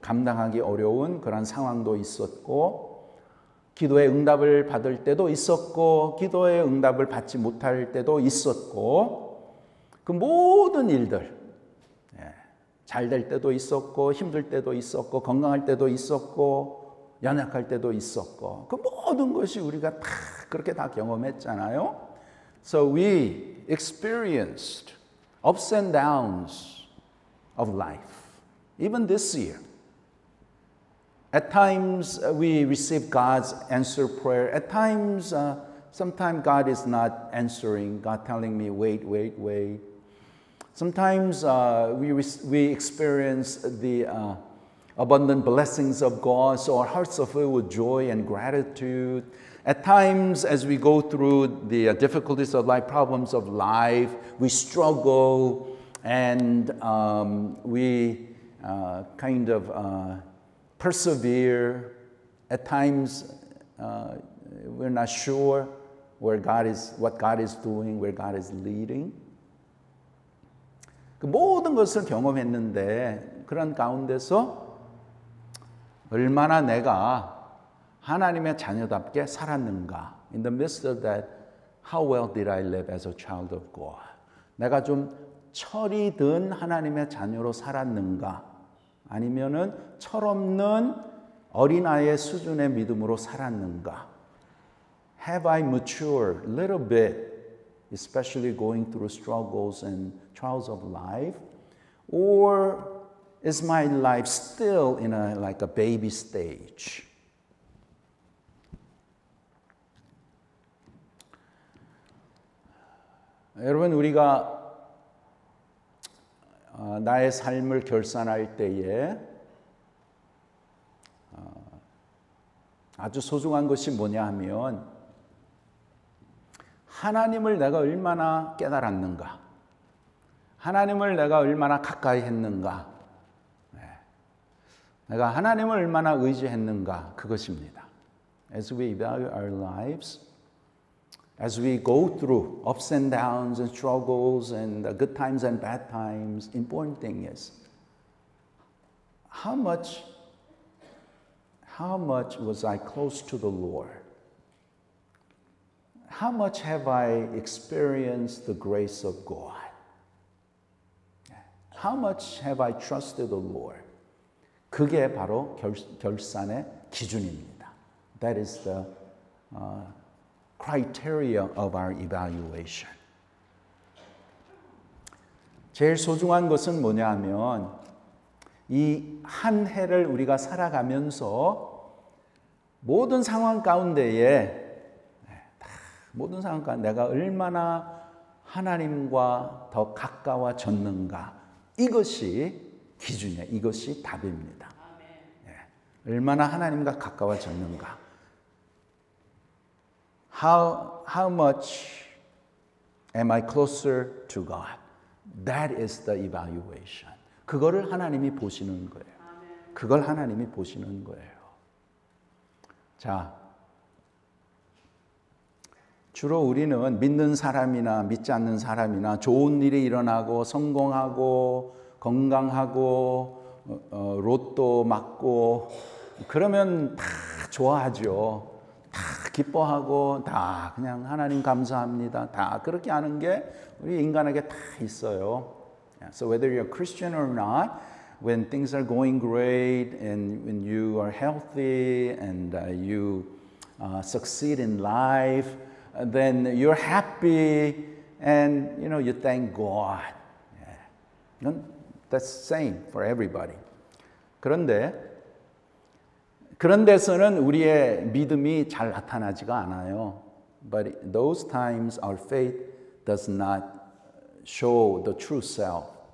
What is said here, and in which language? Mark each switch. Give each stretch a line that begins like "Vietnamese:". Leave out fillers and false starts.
Korean: 감당하기 어려운 그런 상황도 있었고, 기도의 응답을 받을 때도 있었고, 기도의 응답을 받지 못할 때도 있었고, 그 모든 일들, 잘 될 때도 있었고, 힘들 때도 있었고, 건강할 때도 있었고, 연약할 때도 있었고, 그 모든 것이 우리가 다 그렇게 다 경험했잖아요.
English: So we experienced ups and downs of life, even this year. At times we receive God's answered prayer. At times, sometimes God is not answering. God telling me, wait. Sometimes we experience the abundant blessings of God, so our hearts are filled with joy and gratitude. At times, as we go through the difficulties of life, problems of life, we struggle and we kind of persevere. At times, we're not sure what God is doing, where God is leading.
Korean: 그 모든 것을 경험했는데 그런 가운데서 얼마나 내가 하나님의 자녀답게 살았는가?
English: In the midst of that, how well did I live as a child of God?
Korean: 내가 좀 철이 든 하나님의 자녀로 살았는가? 아니면은 철없는 어린아이의 수준의 믿음으로 살았는가?
English: Have I matured a little bit, especially going through struggles and trials of life? Or is my life still in like a baby stage?
Korean: 여러분, 우리가 나의 삶을 결산할 때에 아주 소중한 것이 뭐냐 하면 하나님을 내가 얼마나 깨달았는가, 하나님을 내가 얼마나 가까이 했는가, 내가 하나님을 얼마나 의지했는가, 그것입니다.
English: As we evaluate our lives, as we go through ups and downs and struggles and good times and bad times, important thing is how much was I close to the Lord? How much have I experienced the grace of God? How much have I trusted the Lord?
Korean: 그게 바로 결산의 기준입니다.
English: That is the criteria of our evaluation.
Korean: 제일 소중한 것은 뭐냐 하면 이 한 해를 우리가 살아가면서 모든 상황 가운데에 내가 얼마나 하나님과 더 가까워졌는가, 이것이 기준이에요. 이것이 답입니다. 얼마나 하나님과 가까워졌는가.
English: How much am I closer to God? That is the evaluation.
Korean: 그거를 하나님이 보시는 거예요. 그걸 하나님이 보시는 거예요. 자, 주로 우리는 믿는 사람이나 믿지 않는 사람이나 좋은 일이 일어나고 성공하고 건강하고 로또 맞고 그러면 다 좋아하죠. 다 기뻐하고 다 그냥 하나님 감사합니다. 다 그렇게 하는 게 우리 인간에게 다 있어요.
English: So whether you're a Christian or not, when things are going great and when you are healthy and you succeed in life, then you're happy and you thank God. That's the same for everybody.
Korean: 그런데 그런 데서는 우리의 믿음이 잘 나타나지가 않아요.
English: But those times our faith does not show the true self.